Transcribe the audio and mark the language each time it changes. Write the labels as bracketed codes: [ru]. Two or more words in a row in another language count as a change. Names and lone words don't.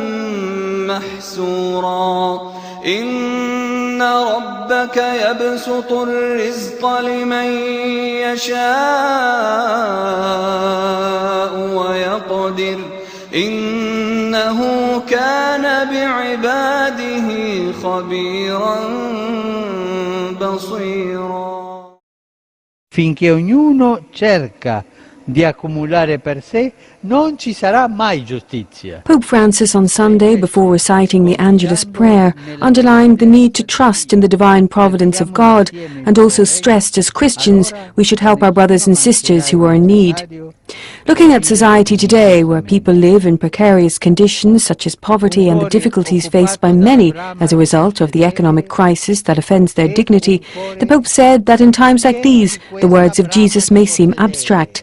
[ar] محسورا إن ربك يبسط الرزق لمن يشاء ويقدر إنه كان بعباده خبيرا بصيرا. [it] Finché ognuno cerca di accumulare per sé, non ci sarà mai giustizia. [en] Pope Francis on Sunday, before reciting the Angelus prayer, underlined the need to trust in the divine providence of God and also stressed as Christians we should help our brothers and sisters who are in need. Looking at society today, where people live in precarious conditions such as poverty and the difficulties faced by many as a result of the economic crisis that offends their dignity, the Pope said that in times like these, the words of Jesus may seem abstract.